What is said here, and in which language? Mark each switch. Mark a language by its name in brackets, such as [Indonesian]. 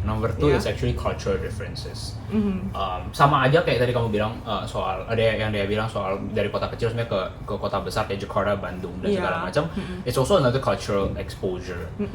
[English] Number two is actually cultural differences. [Indonesian] Sama aja kayak tadi kamu bilang soal ada yang dia bilang soal dari kota kecil sebenarnya ke kota besar kayak Jakarta, Bandung dan segala macam. [English] It's also another cultural exposure.